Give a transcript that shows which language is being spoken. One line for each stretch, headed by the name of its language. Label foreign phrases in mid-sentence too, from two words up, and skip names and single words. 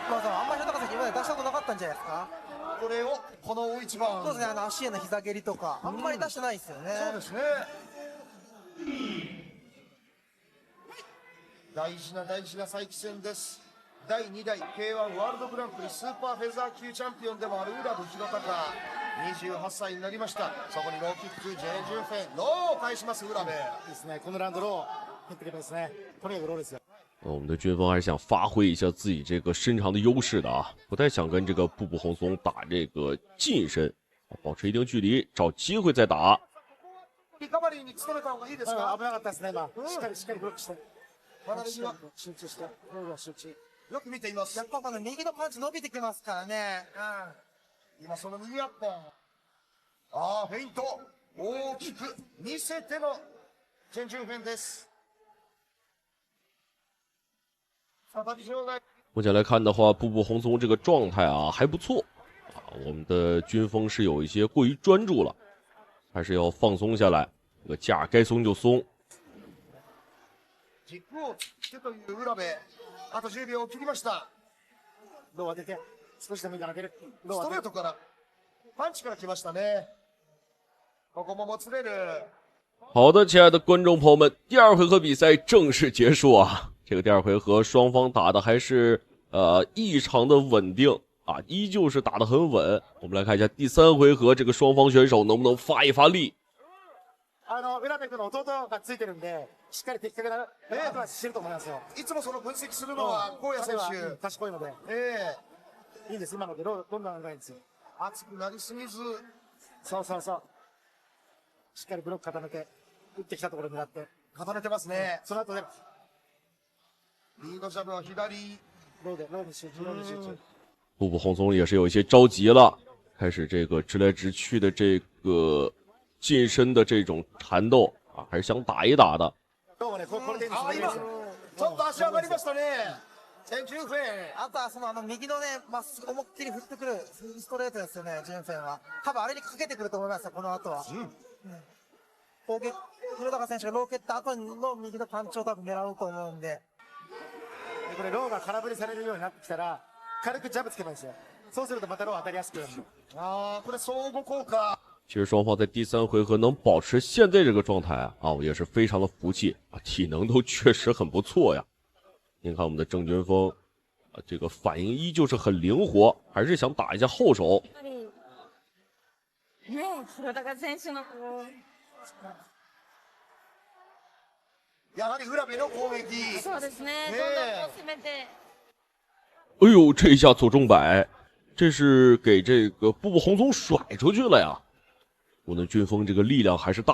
Japanese: これをこの大一番。そうですね、足への膝蹴りとかあんまり出してないですよね。そうですね。大事な再起戦です。第2代 K1 ワールドグランプリスーパーフェザー級チャンピオンでもある卜部弘隆、28歳になりました。そこにローキック、ジェジュンフェン、ローを返します卜部。いいですね、このラウンドロー入ってくれますね。とにかくローですよ。
Chinese: 我们的军锋还是想发挥一下自己这个身长的优势的啊，不太想跟这个步步红松打这个近身，保持一定距離，找機會再打。
Japanese: リカバリーに努めた方がいいですか？危なかったですね今。しっかりブロックして。集中して。集中。よく見ています。やっぱこの右のパンチ伸びてきますからね。今その右アッパー。フェイント大きく見せてのチェンジュンフェンです。
Chinese: 目前来看的话，步步红松这个状态啊还不错啊，我们的军锋是有一些过于专注了，还是要放松下来，这个架该松就松。
Japanese: 軸をつけという卜部、あと10秒を切りました。ロー当てて、少しでもいいから出る。ストレートからパンチから来ましたね。ここももつれる。
Chinese: 好的，亲爱的观众朋友们，第二回合比赛正式结束啊。这个第二回合双方打的还是异常的稳定啊，依旧是打得很稳。我们来看一下第3回合，这个双方选手能不能发一发力。
Japanese: 浦部君の弟がついてるんで、しっかり的確なことはしてると思いますよ。いつもその分析するのは高野選手。賢いので。いいです、今のでどんどん上がるんですよ。熱くなりすぎず。そうそうそう。しっかりブロック固めて、打ってきたところを狙って。固めてますね。その後で。リードジャブは左。ローに集中。
Chinese: 步步红松也是有一些着急了，开始这个直来直去的这个近身的这种缠斗啊，还是想打一打的。
Japanese: ちょっと足上がりましたね。あとはその右のね、まっすぐ思いっきり振ってくるストレートですよね、ジュンフェンは。多分あれにかけてくると思いますよ、この後は。攻撃、古高選手がロー蹴った後の右のパンチを多分狙うと思うんで。これローが空振りされるようになってきたら、軽くジャブつけばいいんですよ。そうするとまたロー当たりやすくなる。これ相互効果。
Chinese: 其实双方在第3回合能保持现在这个状态啊，我也是非常的服气啊，体能都确实很不错呀。您看我们的郑军锋啊，这个反应依旧是很灵活，还是想打一下后手。
Japanese: 古高選手のやはり浦部の攻撃。そうですね。どんどん攻めて。
Chinese: 哎呦，这一下左中摆，这是给这个步步红松甩出去了呀。我们军锋这个力量还是大。